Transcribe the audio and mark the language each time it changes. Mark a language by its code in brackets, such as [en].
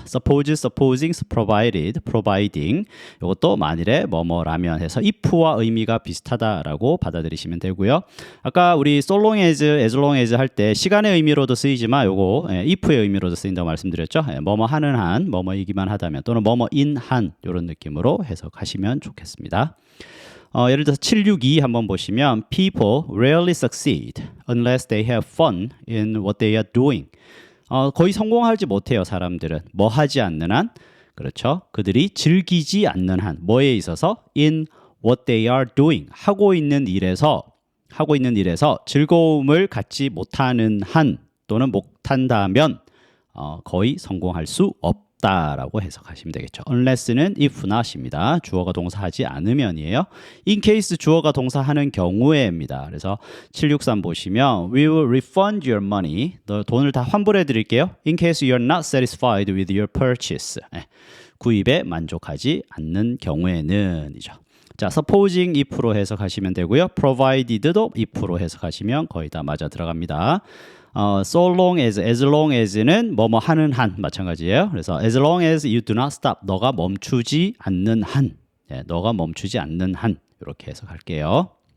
[ko] suppose, supposing, provided, providing 이것도 만일에 뭐뭐라면 해서 if와 의미가 비슷하다라고 받아들이시면 되고요. 아까 우리 so long as, as long as 할 때 시간의 의미로도 쓰이지만 요거 if의 의미로도 쓰인다고 말씀드렸죠. 뭐뭐 하는 한, 뭐뭐이기만 하다면 또는 뭐뭐인 한 이런 느낌으로 해석하시면 좋겠습니다. 예를 들어서 762 한번 보시면 [en] People rarely succeed unless they have fun in what they are doing. [ko] 거의 성공하지 못해요. 사람들은 뭐 하지 않는 한, 그렇죠? 그들이 즐기지 않는 한, 뭐에 있어서 [en] in what they are doing, [ko] 하고 있는 일에서 즐거움을 갖지 못하는 한 또는 못한다면 거의 성공할 수 없다라고 해석하시면 되겠죠. unless는 if not입니다. 주어가 동사하지 않으면이에요. in case 주어가 동사하는 경우에입니다. 그래서 763 보시면 [en] We will refund your money. [ko] 너 돈을 다 환불해 드릴게요. [en] In case you're not satisfied with your purchase. [ko] 구입에 만족하지 않는 경우에는 이죠. 자, supposing if로 해석하시면 되고요. provided도 if로 해석하시면 거의 다 맞아 들어갑니다. so long as는 뭐뭐 하는 한 마찬가지예요. 그래서 [en] as long as you do not stop, [ko] 너가 멈추지 않는 한, 너가 멈추지 않는 한 이렇게 해석할게요.